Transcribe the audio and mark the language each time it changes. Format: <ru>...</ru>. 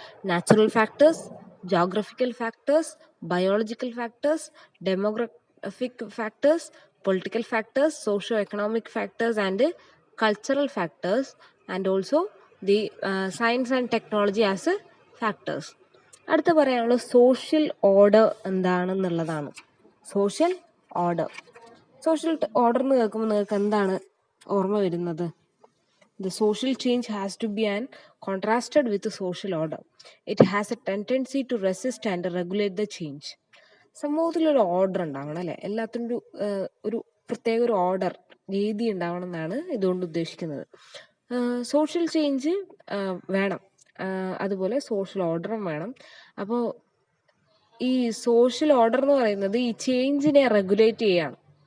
<en>Natural factors, geographical factors, biological factors, demographic factors, political factors, socio economic factors and cultural factors, and also the science and technology as factors.</en> <ml>അടുത്ത പറയാനുള്ളത് social order എന്താണെന്നുള്ളതാണ്. Social order എന്ന് കേൾക്കുമ്പോൾ നിങ്ങൾക്ക് എന്താണ് ഓർമ്മ വരുന്നത്?</ml> <en>The social change has to be contrasted with the social order. It has a tendency to resist and regulate the change.</en> <ml>സമൂഹത്തിലൊരു order ഉണ്ടാവണം, അല്ലേ? എല്ലാത്തിനും ഒരു പ്രത്യേക ഒരു ഓർഡർ, രീതി ഉണ്ടാവണം എന്നാണ് ഇതുകൊണ്ട് ഉദ്ദേശിക്കുന്നത്. സോഷ്യൽ ചേഞ്ച് വേണം, അതുപോലെ സോഷ്യൽ ഓർഡറും വേണം. അപ്പോൾ ഈ സോഷ്യൽ ഓർഡർ എന്ന് പറയുന്നത് ഈ ചേഞ്ചിനെ റെഗുലേറ്റ് ചെയ്യാണ്.</ml>